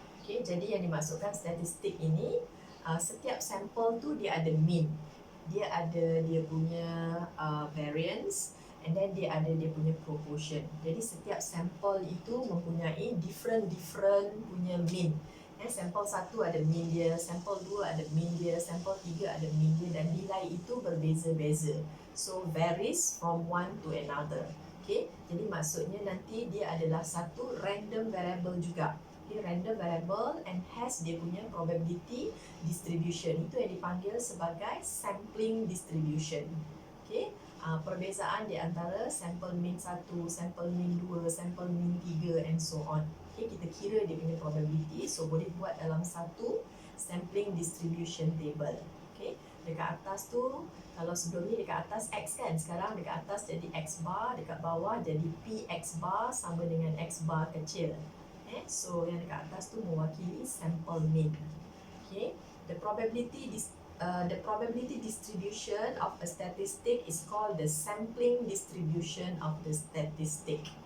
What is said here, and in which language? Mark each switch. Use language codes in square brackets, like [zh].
[ms] Okay, jadi yang dimaksudkan statistik ini, setiap sampel tu dia ada mean, dia ada dia punya variance, [en] and then [ms] dia ada dia punya proportion. Jadi setiap sampel itu mempunyai different punya mean. Sampel 1 ada mean dia, sampel 2 ada mean dia, sampel 3 ada mean dia, dan nilai itu berbeza-beza. [en] So varies from one to another. [ms] Okay, jadi maksudnya nanti dia adalah satu random variable juga. [en] Okay, random variable and has [ms] dia punya [en] probability distribution. [ms] Itu yang dipanggil sebagai sampling distribution. Okay, perbezaan di antara sampel mean 1, sampel mean 2, sampel mean 3 [en] and so on. [ms] Okay, kita kira dia punya probability, so boleh buat dalam satu sampling distribution table. Okay, dekat atas tu, kalau sebelum ni dekat atas X kan, sekarang dekat atas jadi X bar, dekat bawah jadi PX bar sama dengan X bar kecil. So yang dekat atas tu mewakili sample mean. [en] Okay, the probability distribution of a statistic is called the sampling distribution of the statistic.